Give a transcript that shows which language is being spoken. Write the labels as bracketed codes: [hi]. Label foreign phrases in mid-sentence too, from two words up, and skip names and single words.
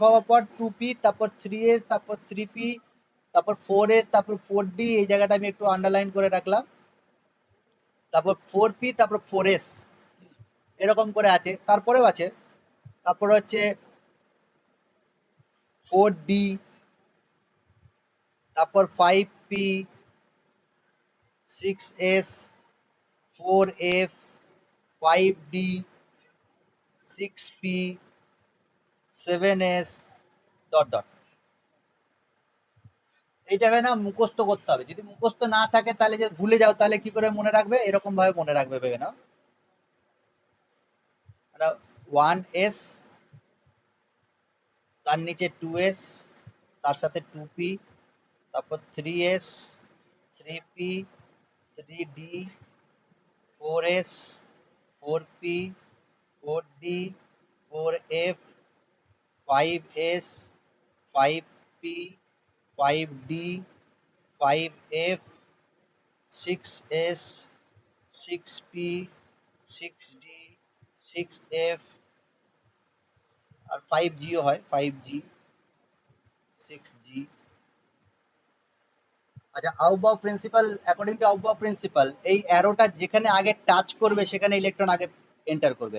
[bn] হওয়ার পর 2p, তারপর 3s, তারপর 3p, তারপর 4s, তারপর 4d, এই জায়গাটা আমি একটু আন্ডারলাইন করে রাখলাম, তারপর 4p, তারপর 4s, এরকম করে আছে, তারপরেও আছে, তারপর হচ্ছে 4d, তারপর 5p, 6s, 4f, 5d, 6p, 7s [en] dot dot. [bn] এইটাকে না মুখস্থ করতে হবে, যদি মুখস্থ না থাকে তাহলে যে ভুলে যাও তাহলে কি করে মনে রাখবে, এরকম ভাবে মনে রাখবে, ভেবে নাও। 1s, তার নিচে 2s, তার সাথে 2p, তারপর 3s, 3p, 3d, 4s, 4p, 4d, 4f, 5s, 5p, 5d, 5f, 6s, 6p, 6d, 6f, আর 5gও হয়, 5g, 6g। আচ্ছা, আউবাউ প্রিন্সিপাল, [en] according to [bn] আউবাউ প্রিন্সিপাল, এই অ্যারোটা যেখানে আগে টাচ করবে সেখানে ইলেকট্রন আগে এন্টার করবে।